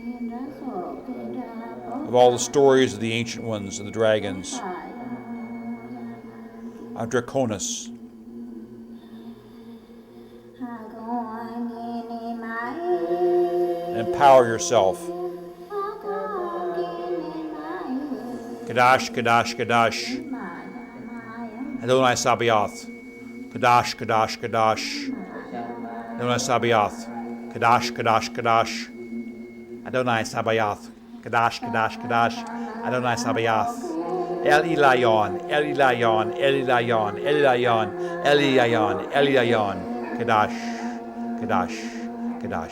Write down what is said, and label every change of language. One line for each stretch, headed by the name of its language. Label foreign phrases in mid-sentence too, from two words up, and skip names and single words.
English: Of all the stories of the ancient ones, of the dragons, of Draconis. Empower yourself.
Hebrew: קדוש, קדוש, קדוש. אדוני צבאות. קדוש, קדוש, קדוש. אדוני צבאות. קדוש, קדוש, קדוש. אדוני צבאות. קדוש, קדוש, קדוש. אדוני צבאות. אל עליון, אל עליון, אל עליון, אל עליון, אל עליון, אל עליון. קדוש, קדוש, קדוש.